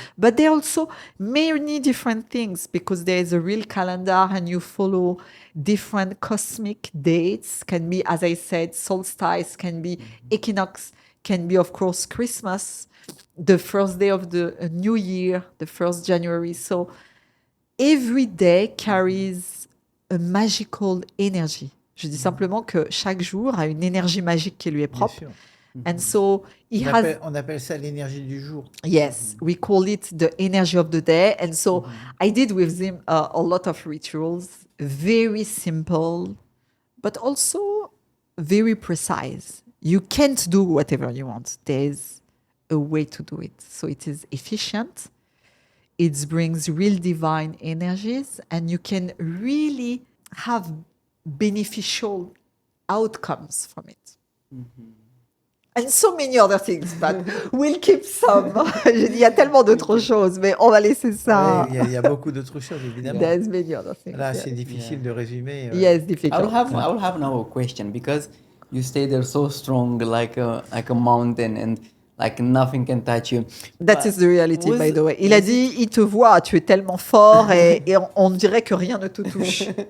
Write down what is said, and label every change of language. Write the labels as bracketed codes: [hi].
[en] But there are also many different things, because there is a real calendar and you follow different cosmic dates. Can be, as I said, solstice, can be equinox, can be, of course, Christmas, the first day of the new year, the 1st January. So every day carries a magical energy. [fr] Je dis simplement que chaque jour a une énergie magique qui lui est Bien propre. sûr. [en] And so he has, [fr] On appelle ça l'énergie du jour. [en] yes, we call it the energy of the day. And so I did with him a lot of rituals, very simple, but also very precise. You can't do whatever you want. There's a way to do it. So it is efficient. It brings real divine energies, and you can really have beneficial outcomes from it. And so many other things, but we'll keep some. [fr] J'ai dit, il y a tellement d'autres choses, mais on va laisser ça. Ouais, il y a beaucoup d'autres choses, évidemment. [en] There's many other things. [fr] Là, [en] yeah. [fr] c'est difficile de résumer. [en] Yes, I difficult. will have now a question, because you stay there so strong, like a mountain, and like nothing can touch you. That is the reality, was- by the way. [fr] Il a dit, il te voit, tu es tellement fort, et on dirait que rien ne te touche.